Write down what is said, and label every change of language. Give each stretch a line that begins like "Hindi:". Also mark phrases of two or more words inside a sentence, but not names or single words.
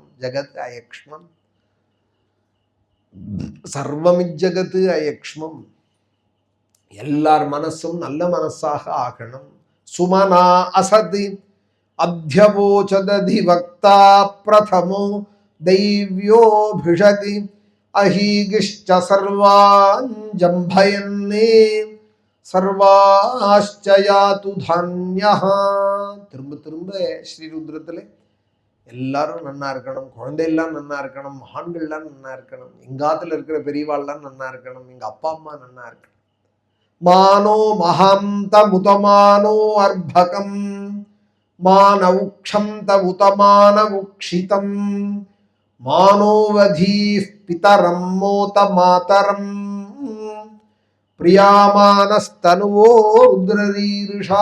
Sanskrit: जगत् अयक्ष्मम्, सर्वमिज्जगत् अयक्ष्मम्.
Tamil: எல்லார் மனசும் நல்ல மனசாக ஆகணும்.
Sanskrit: सुमना असत् अध्यवोचदधि वक्ता प्रथमो दैव्योभिषति अहीगिश्च सर्वाञ्जम्भयन्ने सर्वाश्च यातु धान्यः.
Tamil: திரும்ப ஸ்ரீருத்ரத்துல எல்லாரும் நன்னா இருக்கணும், குழந்தையெல்லாம் நன்னா இருக்கணும், ஆண்கள்லாம் நன்னா இருக்கணும், எங்காத்துல இருக்கிற பெரியவாள்லாம் நன்னா இருக்கணும், எங்க அப்பா அம்மா நன்னா இருக்கணும்.
Sanskrit: मानो महान्त मुतमानो अर्भकम् मानउक्षन्त मुतमानउक्षितम् मानोवधीः पितरम् मोत मातरम् प्रियामानस्तनुवो रुद्ररीरिषः.